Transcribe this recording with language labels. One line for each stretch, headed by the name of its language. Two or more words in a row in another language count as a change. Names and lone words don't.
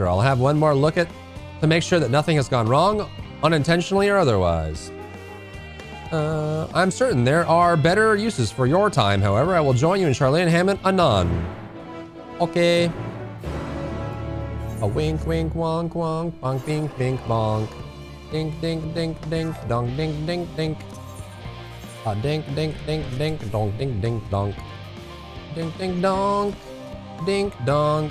English: I'll have one more look at to make sure that nothing has gone wrong, unintentionally or otherwise. I'm certain there are better uses for your time, however. I will join you in Charlene Hammond anon. Okay. A wink, wink, wonk, wonk, bonk, bink, bink, bonk. Dink, dink, dink, dink, dong, dink, dink, dink. A dink, dink, dink, dink, dong, dink, dink, donk. Dink, dink, donk. Dink, donk.